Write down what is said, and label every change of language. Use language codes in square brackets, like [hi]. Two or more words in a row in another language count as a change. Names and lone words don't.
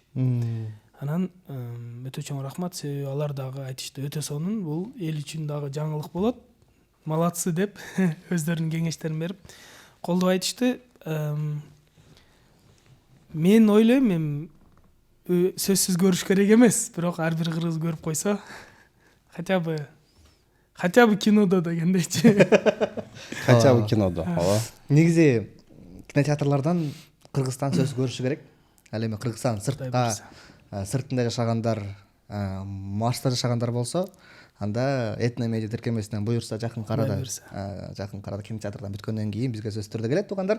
[ky] Анан өтө чоң рахмат, себеби алар дагы айтышты өтө сонун, бул эл үчүн дагы жаңылык болот. Малатсы деп өздөрүнүн кеңештерин берип колдоп айтышты. Мен ойлойм, эми сөзсүз көрүш керек эмес, бирок ар бир кыргыз көрүп койсо, [ru] хотя бы [ky] кинодо дегендейчи. [ru] Хотя бы [ky] кинодо. Ооба. Негизи кинотеатрлардан Кыргызстан сөз көрүшү керек. Ал эми Кыргызстан сыртында жашагандар, Марста жашагандар болсо, анда этномедиа тиркемесинен буюрса жакын карада кинотеатрдан бүткөндөн кийин бизге сөзсүз түрдө келет туугандар.